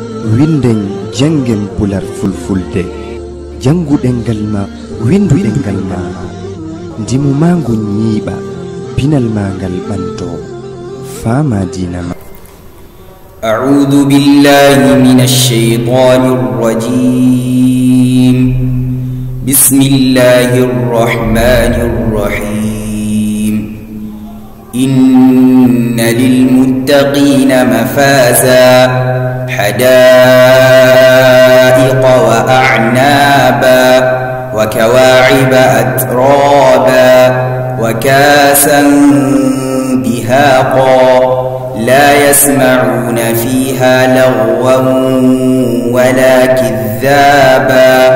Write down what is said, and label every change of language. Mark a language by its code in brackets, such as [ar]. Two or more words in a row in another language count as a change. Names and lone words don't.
[ff] winden jangen pular fulfulde janguɗen ngal ma winduɗen ngal ma ndimu ma ngu ñiiɓa pinal ma ngal ɓanto fama dina ma. [ar] أعوذ بالله من الشيطان الرجيم. بسم الله الرحمن الرحيم. إن للمتقين مفازا حدائق وأعنابا وكواعب أترابا وكاسا دهاقا لا يسمعون فيها لغوا ولا كذابا